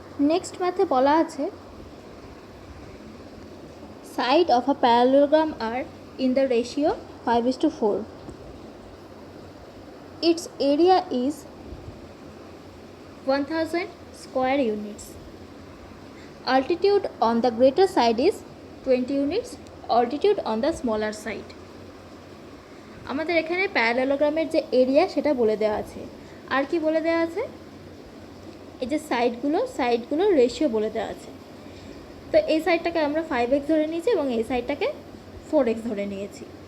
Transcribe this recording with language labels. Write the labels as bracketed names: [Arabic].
[Bangla] Next ম্যাথে বলা আছে [English] Side of a parallelogram are in the ratio 5:4. Its area is 1000 square units. Altitude on the greater side is 20 units. Altitude on the smaller side. [Bangla] আমাদের এখানে প্যারালোগ্রামের যে area সেটা বলে দেওয়া আছে, আর কি বলে দেওয়া আছে এই যে সাইডগুলোর রেশিও বলে দেওয়া আছে। তো এই সাইডটাকে আমরা 5x ধরে নিয়েছি এবং এই সাইডটাকে 4x ধরে নিয়েছি।